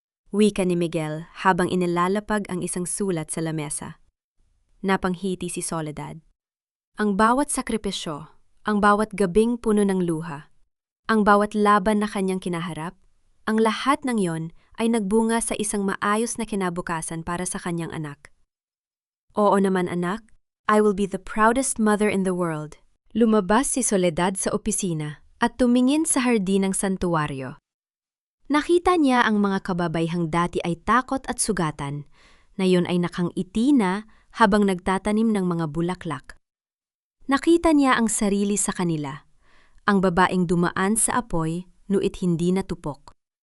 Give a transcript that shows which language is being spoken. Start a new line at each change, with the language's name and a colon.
Filipino: Wika ni Miguel habang inilalapag ang isang sulat sa lamesa. Napanghiti si Soledad. Ang bawat sakripisyo, ang bawat gabing puno ng luha, ang bawat laban na kanyang kinaharap, ang lahat ng yon ay nagbunga sa isang maayos na kinabukasan para sa kanyang anak. Oo naman anak,
English: I will be the proudest mother in the world.
Filipino: Lumabas si Soledad sa opisina at tumingin sa hardin ng santuwaryo. Nakita niya ang mga kababaihang dati ay takot at sugatan, na yun ay nakangiti na habang nagtatanim ng mga bulaklak. Nakita niya ang sarili sa kanila, ang babaeng dumaan sa apoy, nuit hindi natupok.